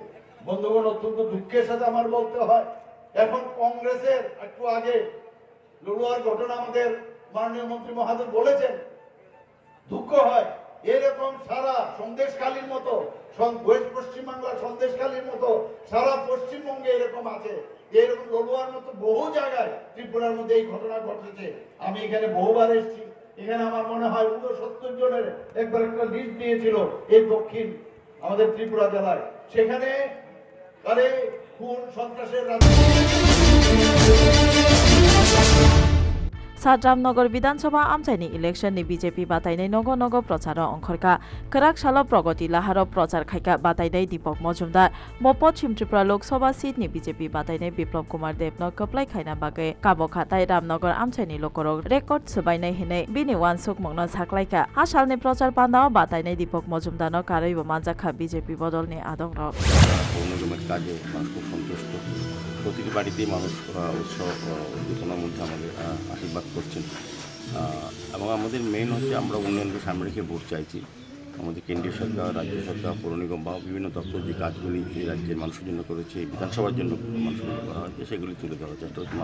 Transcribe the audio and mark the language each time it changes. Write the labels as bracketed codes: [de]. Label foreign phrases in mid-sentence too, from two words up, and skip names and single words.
[bn] বন্ধুগণ, অত্যন্ত দুঃখের সাথে আমার বলতে হয়, এখন কংগ্রেসের একটু আগে লড়ুয়ার ঘটনা আমাদের মাননীয় মন্ত্রী মহোদয় বলেছেন, দুঃখ হয় এরকম সারা সন্দেশখালীর মতো ওয়েস্ট পশ্চিমবাংলার সন্দেশখালীর মতো সারা পশ্চিমবঙ্গে এরকম আছে, এরকম লড়ুয়ার মতো বহু জায়গায় ত্রিপুরার মধ্যে এই ঘটনা ঘটেছে। আমি এখানে বহুবার এসেছি, এখানে আমার মনে হয় 69 জনের একবার একটা লিস্ট দিয়েছিল এই দক্ষিণ আমাদের ত্রিপুরা জেলায়, সেখানে আরে খুন সন্ত্রাসের [trp] साद्रामनगर विधानसभा आमचाइनि इलेक्शननि बीजेपी बातायनाय नग नग प्रचार अंखरका कराक सालो प्रगति लाहार प्रचार खायका बातायनाय दीपक मजुमदार पश्चिम त्रिपुरा लोकसभा सीटनि बीजेपी बातायनाय बिप्लब कुमार देवनो कप्लाय खायना बागै काबो खाताय रामनगर आमचाइनि लोकरक रेकर्ड सुबायनाय हिनै बिनि वानसुक मंगनो साख्लायका हासालनि प्रचार पान्दाव बातायनाय दीपक मजुमदारनो कारैबो मानजाखा बीजेपी बदलनि आदंग [bn] কাজে মানুষ খুব সন্তুষ্ট। প্রতিটি বাড়িতেই মানুষ উৎসব উদ্দীপনার মধ্যে আমাদের আশীর্বাদ করছেন এবং আমাদের মেন হচ্ছে আমরা উন্নয়নকে সামনে রেখে ভোট চাইছি। আমাদের কেন্দ্রীয় সরকার, রাজ্য সরকার, পৌর নিগম বা বিভিন্ন দপ্তর যে কাজগুলি এই রাজ্যের মানুষের জন্য করেছে, বিধানসভার জন্য মানুষের জন্য করা হয়েছে, সেগুলি তুলে দেওয়ার চেষ্টা হচ্ছে।